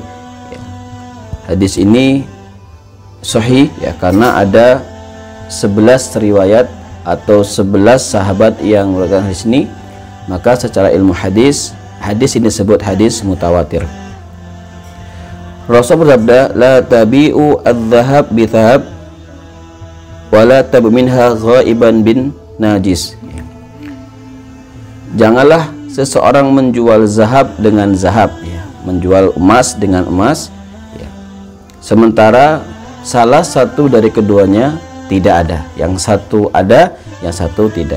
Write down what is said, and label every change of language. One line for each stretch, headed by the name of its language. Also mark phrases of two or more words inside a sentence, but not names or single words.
Indonesian: Hadis ini sahih karena ada 11 riwayat atau 11 sahabat yang meriwayatkan hadis ini, maka secara ilmu hadis ini disebut hadis mutawatir. Rasul bersabda,
Arabic: لا تبيعوا الذهب بذهب ولا تبيعوا منها غائبا بناجز.
Indonesian: Janganlah seseorang menjual zahab dengan zahab, menjual emas dengan emas, sementara salah satu dari keduanya tidak ada, yang satu ada, yang satu tidak.